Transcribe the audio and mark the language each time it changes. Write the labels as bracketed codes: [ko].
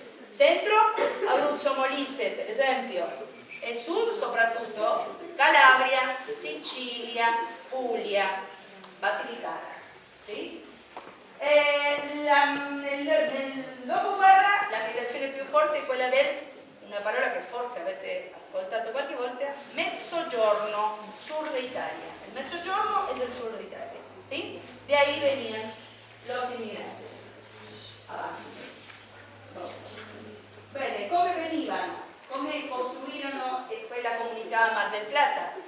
[it] Centro, Abruzzo, Molise, per esempio, e sud soprattutto Calabria, Sicilia, Puglia, Basilicata. ¿Sí? Nel dopoguerra la migrazione più forte è quella una parola che forse avete ascoltato qualche volta, mezzogiorno, [es] sur de Italia. El mezzogiorno es el sur de Italia, ¿sí? De ahí venían los inmigrantes. [it] Avanti. Bene, come venivano? Come costruirono quella comunità a Mar del Plata?